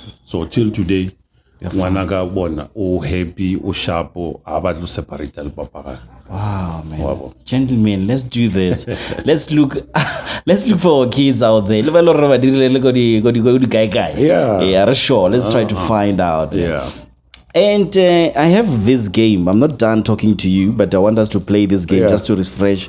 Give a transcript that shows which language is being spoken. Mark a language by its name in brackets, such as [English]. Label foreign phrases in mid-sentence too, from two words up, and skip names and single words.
[English] So till today [Southern Sotho] ngwana ka bona o happy o sharp a ba tlo separate le papa ga. [English] Wow, man. Wow. Gentlemen, let's do this. let's look for our kids out there. Yeah, sure. Let's try to find out. Yeah. And I have this game. I'm not done talking to you, but I want us to play this game just to refresh.